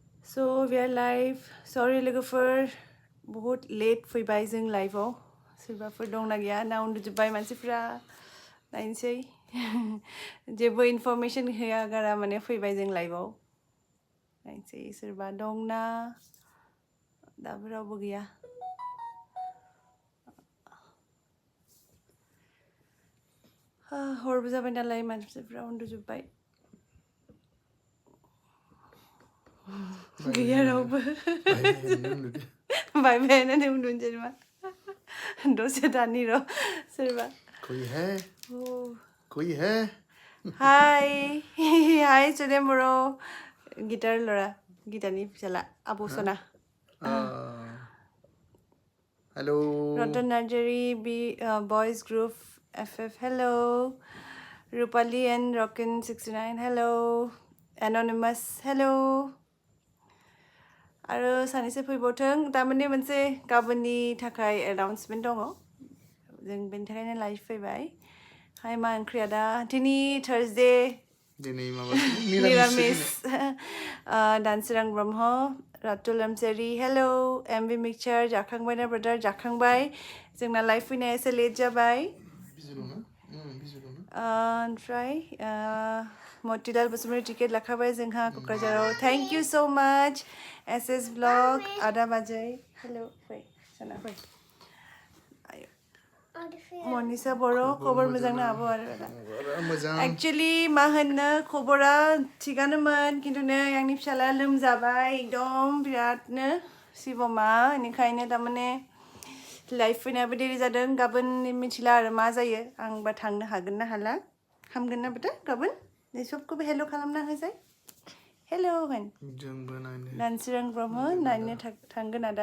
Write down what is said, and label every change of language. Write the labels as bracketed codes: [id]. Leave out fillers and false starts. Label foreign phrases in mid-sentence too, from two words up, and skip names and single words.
[en] So we are live. [brx] Sorry लोगोफोर बहुत late फैबाय जों लाइभआव सोरबाफोर दंना गैया ना उन्दुजोब्बाय मानसिफ्रा नायनोसै जेबो इनफरमेशन होया गारा माने फैबाय जों लाइभआव नायनोसै सोरबा दंना दाबो रावबो गैया हरबो जाबाय नालाय मानसिफ्रा उन्दुजोब्बाय गैया रावबो बाय बायानो उन्दुनोसै नामा दसे दानि र' सोरबा [hi] कोई है [brx] हाय हाय सुदेम बर' गिटार लरा गिटारनि फिसाला आब' सना [en] हेलो [brx] रतन नार्जारी बी बॉयज ग्रुप FF हेलो रूपाली एंड रॉकिन 69 हेलो एनोनिमस हेलो आरो सानैसो फैबावथों तारमाने मोनसे गाबोननि थाखाय एनाउन्समेन्ट दङ जों बेनि थाखायनो लाइभ फैबाय हाय मा ओंख्रिया दा दिनै थार्सडे दिनै निरामिस दानसोरां ब्रह्म रातुल लामसारि हेलो एमबी मिक्सचार जाखांबायना ब्रादार जाखांबाय जोंना लाइभ फैनाया एसे लेट जाबाय ओमफ्राय मतिलाल बसुमतारी टिकेट लाखाबाय जोंहा क'क्राझाराव [en] thank you so much [brx] SS ब्लग आदा बाजै हेलो फै सना फै मनिसा बर' खबर मोजां ना आब' आरो एक्चुअली मा होननो खबरा थिगानोमोन खिन्थु नै आंनि फिसाला लोमजाबाय एकदम बिरादनो शिबमा बेनिखायनो तारमाने लाइभ फैनायाबो देरि जादों गाबोन मिथिला आरो मा जायो आंबा थांनो हागोन ना हाला हामगोन ना बादा गाबोन नै सबखौबो हेल' खालामना होजाय हेल' होन दानसोरां ब्रह्म नायनो थांगोन आदा